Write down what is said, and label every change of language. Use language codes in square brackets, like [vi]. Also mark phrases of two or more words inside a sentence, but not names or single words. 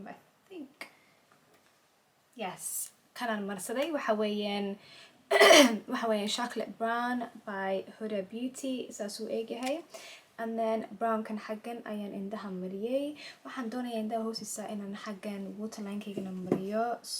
[en] I think yes [so] kan aan marsaday waxa weeyaan [en] chocolate brown by Huda Beauty [so] saasuu eegyahay. [en] And then brown [so] kan xaggan ayaan indhaha mariyay. Waxaan doonayaa indhaha hoostiisa inaan xaggan waterline-kaygana mariyo.